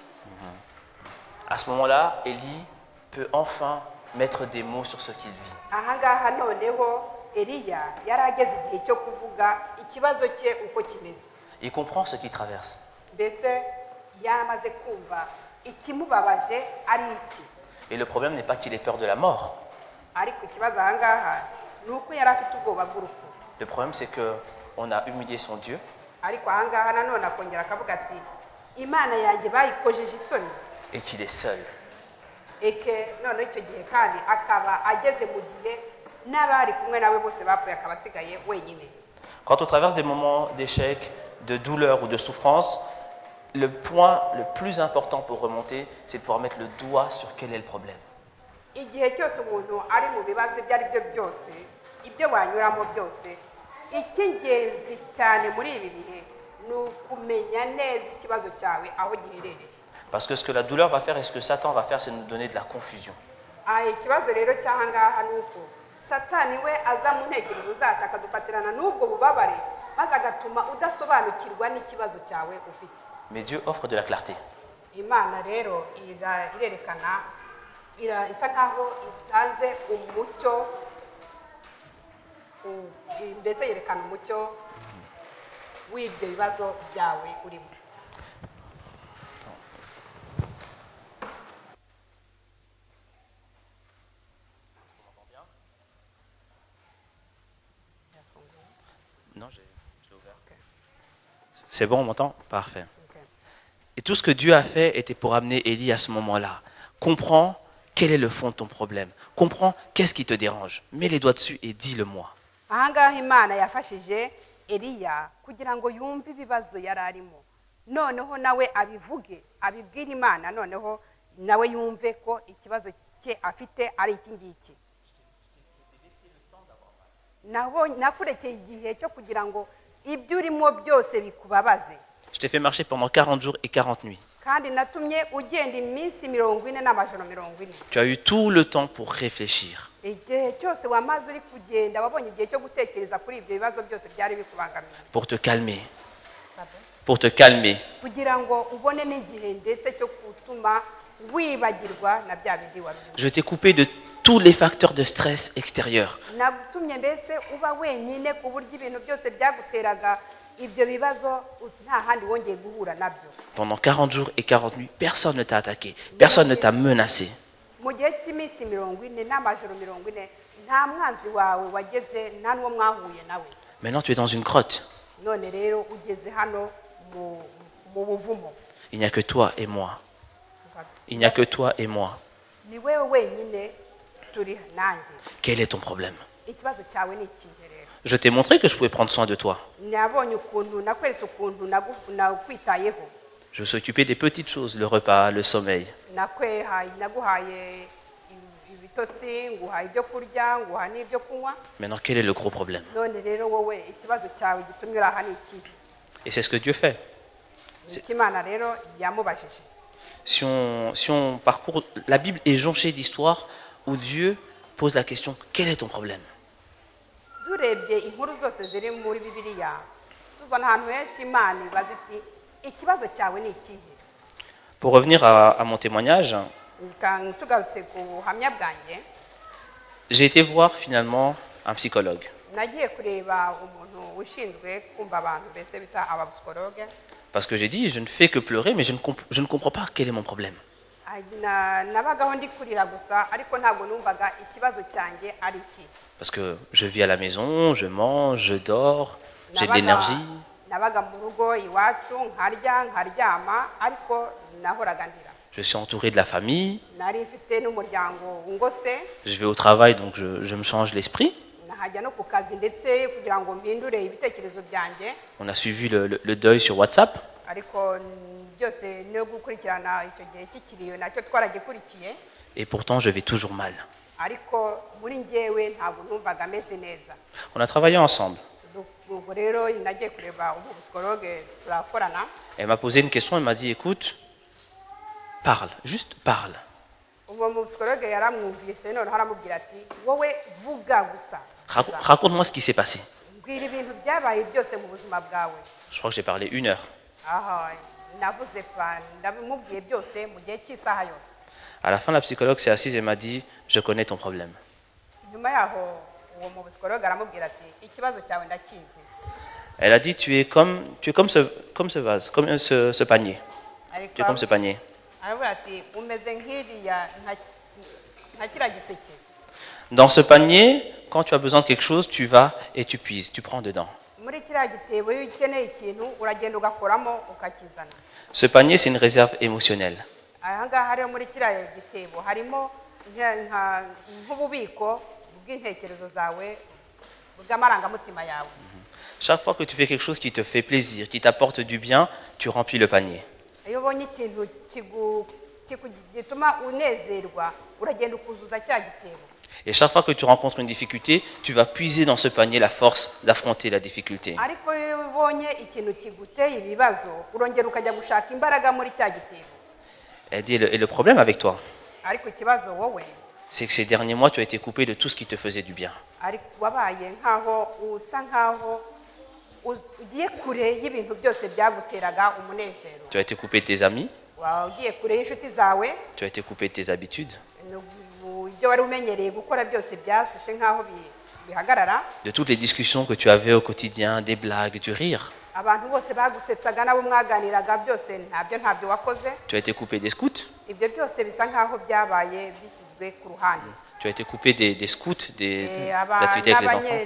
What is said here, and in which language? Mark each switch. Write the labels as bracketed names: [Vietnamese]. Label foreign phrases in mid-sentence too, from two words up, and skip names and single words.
[French] À ce moment-là, Élie peut enfin mettre des mots sur ce qu'il vit. [Kinyarwanda] Ahangaha noneho Eliya yarageze igihe cyo kuvuga ikibazo cye uko kimeze. [French] Il comprend ce qu'il traverse. [Kinyarwanda] Mbese yamaze kumva ikimubabaje ari iki. [French] Et le problème n'est pas qu'il ait peur de la mort. [Kinyarwanda] Ariko ikibazo ahangaha ni uko yari afite ubwoba bw'urupfu. [French] Le problème, c'est qu'on a humilié son Dieu. [Kinyarwanda] Ariko ahangaha nanone akongera akavuga ati imana yanjye bayikojeje isoni [French] et qu'il est seul. [Kinyarwanda] eke noneho icyo gihe kandi akaba ageze mu gihe n'abari kumwe nawe bose bapfuye akaba asigaye wenyine. [French] Quand on traverse des moments d'échec, de douleur ou de souffrance, le point le plus important pour remonter, c'est de pouvoir mettre le doigt sur quel est le problème. [Kinyarwanda] Igihe cyose umuntu ari mu bibazo ibyo ari byo byose ibyo wanyuramo byose icy'ingenzi cyane muri ibi bihe ni ukumenya neza ikibazo cyawe aho giherereye. [French] Parce que ce que la douleur va faire et ce que Satan va faire, c'est nous donner de la confusion. [Kinyarwanda] Ikibazo rero cy'aha ngaha ni uko satani we aza mu ntekerezo zacu akadufatirana n'ubwo bubabare maze agatuma udasobanukirwa n'ikibazo cyawe ufite. [French] Mais Dieu offre de la clarté. [Kinyarwanda] Imana rero irerekana isa nkaho isanze umucyo mbese yerekana umucyo w'ibyo bibazo byawe urimo. [French] Non, j'ai ouvert. C'est bon, on m'entend? Parfait. Et tout ce que Dieu a fait était pour amener Élie à ce moment-là. Comprends quel est le fond de ton problème. Comprends qu'est-ce qui te dérange. Mets les doigts dessus et dis-le-moi. [Kinyarwanda] Aha ngaha Imana yafashije Eliya kugira ngo yumve ibibazo yari arimo. Noneho nawe abivuge, abibwira Imana, noneho nawe yumve ko ikibazo cye afite ari iki ngiki. Nakurekeye igihe cyo kugira ngo ibyo urimo byose bikubabaze. [French] Je t'ai fait marcher pendant 40 jours et 40 nuits. [Kinyarwanda] Kandi natumye ugenda iminsi 40 n'amajoro 40. [French] Tu as eu tout le temps pour réfléchir. [Kinyarwanda] Igihe cyose wamaze uri kugenda wabonye igihe cyo gutekereza kuri ibyo bibazo byose byari bikubangamiye. [French] Pour te calmer. Pour te calmer. [Kinyarwanda] Kugira ngo ubone n'igihe ndetse cyo gutuma wibagirwa na bya bindi warimo. [French] Je t'ai coupé de tous les facteurs de stress extérieurs. [Kinyarwanda] Nagutumye mbese uba wenyine ku buryo ibintu byose byaguteraga ibyo bibazo nta handi wongeye guhura nabyo. [French] Pendant 40 jours et 40 nuits, personne ne t'a attaqué, personne ne t'a menacé. [Kinyarwanda] Mu gihe cy'iminsi 40 n'amajoro 40 nta mwanzi wawe wageze nta n'uwo mwahuye nawe. [French] Maintenant tu es dans une grotte. [Kinyarwanda] None rero ugeze hano mu buvumo. [French] Il n'y a que toi et moi. Il n'y a que toi et moi. [Kinyarwanda] Ni wewe wenyine turi nanjye. [French] Quel est ton problème? [Kinyarwanda] Ikibazo cyawe ni iki rero? [French] Je t'ai montré que je pouvais prendre soin de toi. [Kinyarwanda] Nabonye ukuntu nakweretse ukuntu nakwitayeho. [French] Je me suis occupé des petites choses, le repas, le sommeil. [Kinyarwanda] Naguhaye ibitotsi, nguhaye ibyo kurya, nguhaye n'ibyo kunywa. [French] Maintenant, quel est le gros problème? [Kinyarwanda] None rero wowe ikibazo cyawe gitumye uraha ni iki? [French] Et c'est ce que Dieu fait. [Kinyarwanda] Imana rero yamubajije. [French] Si on parcourt, la Bible est jonchée d'histoires où Dieu pose la question, quel est ton problème? [Kinyarwanda] Durebye inkuru zose ziri muri Bibiliya, tubona ahantu henshi Imana ibaza iti ikibazo cyawe ni ikihe? [French] Pour revenir à mon témoignage, [Kinyarwanda] Tugarutse ku buhamya bwanjye, [French] j'ai été voir finalement un psychologue. [Kinyarwanda] Nagiye kureba umuntu ushinzwe kumva abantu bese bita abapsikologe. [French] Parce que j'ai dit, je ne fais que pleurer, mais je ne comprends pas quel est mon problème. [Kinyarwanda] Nabagaho ndi kurira gusa ariko ntabwo numvaga ikibazo cyanjye ari iki. [French] Parce que je vis à la maison, je mange, je dors, j'ai de l'énergie. [Kinyarwanda] Nabaga mu rugo iwacu nkarya nkaryama ariko nahoraga ndira. [French] Je suis entouré de la famille. [Kinyarwanda] Nari mfite n'umuryango ngose. [French] Je vais au travail, donc je me change l'esprit. [Kinyarwanda] Nahajya no ku kazi ndetse kugira ngo mpindure ibitekerezo byanjye. [French] On a suivi le deuil sur WhatsApp. [Kinyarwanda] Ariko byose no gukurikirana icyo gihe cy'ikiriyo nacyo twaragikurikiye. [French] Et pourtant, je vais toujours mal. [Kinyarwanda] Ariko muri njyewe ntabwo numvaga meze neza. [French] On a travaillé ensemble. [Kinyarwanda] Ubwo rero nagiye kureba umupsikologe turakorana. [French] Elle m'a posé une question, elle m'a dit, écoute, parle, juste parle. [Kinyarwanda] Uwo mupsikologe yaramwumvise none haramubwira ati wowe vuga gusa. [French] Raconte-moi ce qui s'est passé. [Kinyarwanda] Mbwira ibintu byabaye byose mu buzima bwawe. [French] Je crois que j'ai parlé 1 heure. [Kinyarwanda] Navuze pa ndabimubwiye byose mu gihe cy'isaha yose. [French] À la fin, la psychologue s'est assise et m'a dit, je connais ton problème. [Kinyarwanda] Nyuma yaho uwo mupsikologe aramubwira ati ikibazo cyawe ndakizi. [French] Elle a dit, tu es comme ce vase, comme ce panier. Tu es comme ce panier. Dans ce panier, quand tu as besoin de quelque chose, tu vas et tu puises, tu prends dedans. [Kinyarwanda] Muri muri kiriya gitebo iyo ukeneye ikintu uragenda ugakoramo ukakizana. [French] Ce panier, c'est une réserve émotionnelle. [Kinyarwanda] Aha ngaha rero muri kiriya gitebo harimo nk'ububiko bw'intekerezo zawe bw'amarangamutima yawe. [French] Chaque fois que tu fais quelque chose qui te fait plaisir, qui t'apporte du bien, tu remplis le panier. [Kinyarwanda] Iyo ubonye ikintu gituma unezerwa uragenda ukuzuza cya gitebo. [French] Et chaque fois que tu rencontres une difficulté, tu vas puiser dans ce panier la force d'affronter la difficulté. [Kinyarwanda] Ariko iyo ubonye ikintu kiguteye ibibazo urongera ukajya gushaka imbaraga muri cya gitebo. [French] Elle dit, et le problème avec toi, [Kinyarwanda] Ariko ikibazo wowe [French] c'est que ces derniers mois, tu as été coupé de tout ce qui te faisait du bien. [Kinyarwanda] ariko wabaye nkaho usa nkaho ugiye kure y'ibintu byose byaguteraga umunezero. [French] Tu as été coupé de tes amis, [Kinyarwanda] Ugiye kure y'inshuti zawe, [French] tu as été coupé de tes habitudes, [Kinyarwanda] ibyo wari umenyereye gukora byose byashushe nkaho bihagarara. [French] de toutes les discussions que tu avais au quotidien, des blagues, du rire. [Kinyarwanda] Abantu bose bagusetsaga nabo mwaganiraga byose ntabyo wakoze. [French] Tu as été coupé des scouts, [Kinyarwanda] Ibyo byose bisa nkaho byabaye bishyizwe ku ruhande. [French] tu as été coupé des scouts, des activités avec les enfants.